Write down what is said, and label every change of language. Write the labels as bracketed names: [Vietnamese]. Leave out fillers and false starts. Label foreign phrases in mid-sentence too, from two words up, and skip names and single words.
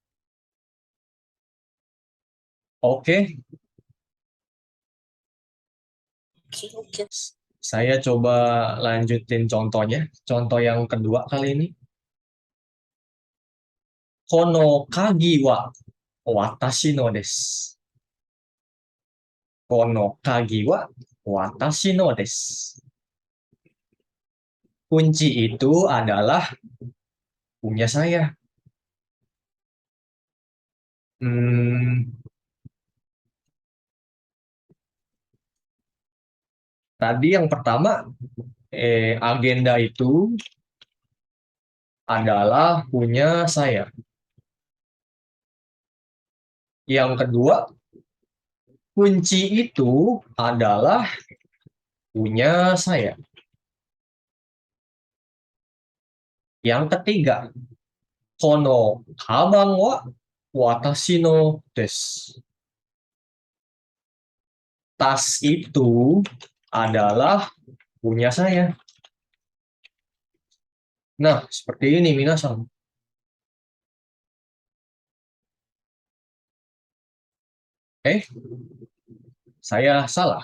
[Indonesian] Oke. Saya coba lanjutin contohnya. Contoh yang kedua kali ini. [Japanese] この鍵は私のです. この鍵は私のです. [Indonesian] Kunci itu adalah punya saya. Tadi yang pertama, agenda itu adalah punya saya. Yang kedua, kunci itu adalah punya saya. Yang ketiga, [Japanese] このかばんは私のです. [Indonesian] Tas itu adalah punya saya. Nah, seperti ini minasan. Saya salah.